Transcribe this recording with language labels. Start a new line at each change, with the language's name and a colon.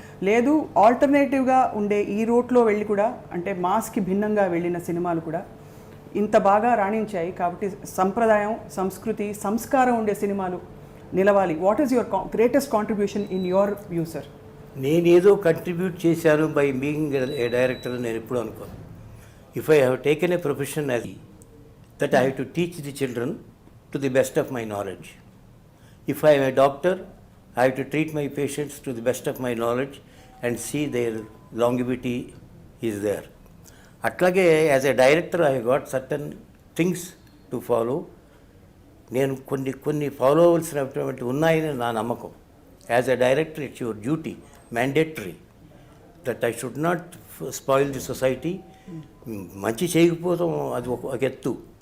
Telugu: లేదు, ఆల్టర్నేటివ్గా ఉండే ఈ రూట్లో వెళ్ళి కూడా, అంటే మాస్కి భిన్నంగా వెళ్ళిన సినిమాలు కూడా ఇంత బాగా రాణించాయి కాబట్టి సంప్రదాయం, సంస్కృతి, సంస్కారం ఉండే సినిమాలు నిలవాలి.
English: What is your greatest contribution in your view sir?
Telugu: నేనేదో కంట్రిబ్యూట్ చేశాను
English: by being a director
Telugu: నేను ఎప్పుడు అనుకోను.
English: If I have taken a profession as that I have to teach the children to the best of my knowledge. If I am a doctor, I have to treat my patients to the best of my knowledge and see their longevity is there. అట్లాగే as a director I got certain things to follow.
Telugu: నేను కొన్ని follow అవ్వాల్సినటువంటి ఉన్నాయని నా నమ్మకం.
English: As a director it's your duty, mandatory, that I should not spoil the society.
Telugu: మంచి చేయకపోవడం అది ఒక ఎత్తు,